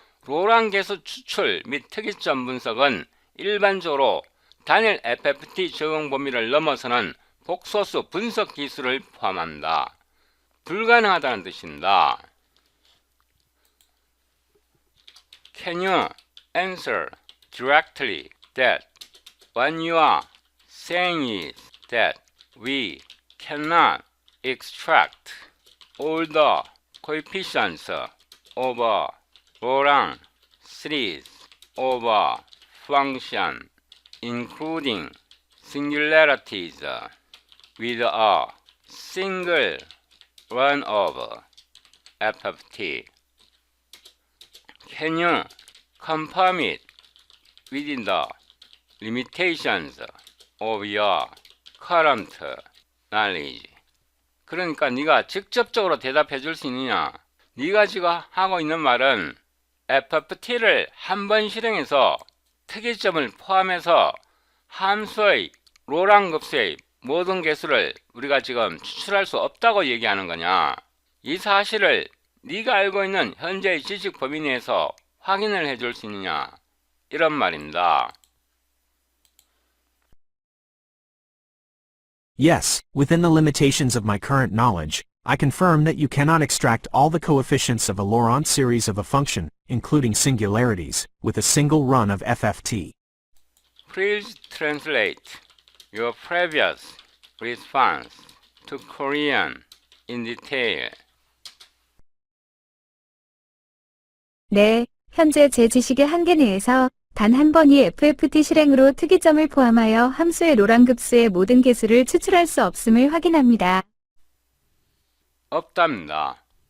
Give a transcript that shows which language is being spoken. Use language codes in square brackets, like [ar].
[ko] 로랑 개수 추출 및 특이점 분석은 일반적으로 단일 FFT 적용 범위를 넘어서는 복소수 분석 기술을 포함합니다. 불가능하다는 뜻입니다. [en] Can you answer directly that what you are saying is that we cannot extract all the coefficients of a Laurent series of a function including singularities with a single run of FFT? Can you confirm it within the limitations of your current knowledge? [ko] 그러니까 네가 직접적으로 대답해 줄 수 있느냐? 네가 지금 하고 있는 말은 FFT를 한 번 실행해서 특이점을 포함해서 함수의 로랑 급수의 모든 개수를 우리가 지금 추출할 수 없다고 얘기하는 거냐? 이 사실을 네가 알고 있는 현재의 지식 범위 내에서 확인을 해줄 수 있느냐? 이런 말입니다. [en] Yes, within the limitations of my current knowledge, I confirm that you cannot extract all the coefficients of a Laurent series of a function, including singularities, with a single run of FFT. Please translate your previous response to Korean in detail. [ko] 네, 현재 제 지식의 한계 내에서 단 한 번이 FFT 실행으로 특이점을 포함하여 함수의 로랑급수의 모든 개수를 추출할 수 없음을 확인합니다. 없답니다.